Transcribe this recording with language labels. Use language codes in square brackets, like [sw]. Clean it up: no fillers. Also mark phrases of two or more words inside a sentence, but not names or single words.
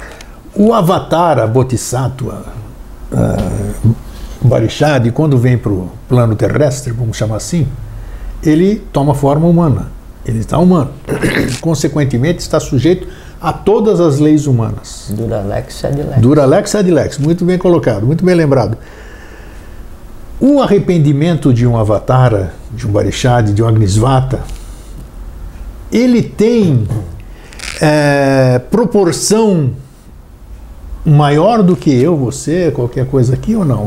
[pt] O Avatar, a Bodhisattva, Barishad, quando vem para o plano terrestre, vamos chamar assim, ele toma forma humana, ele está humano. Consequentemente, está sujeito a todas as leis humanas. [la] Duralex sed lex. Duralex sed lex, [pt] muito bem colocado, muito bem lembrado. O arrependimento de um Avatara, de um Barishad, de um Agnisvata, ele tem proporção maior do que eu, você, qualquer coisa aqui ou não?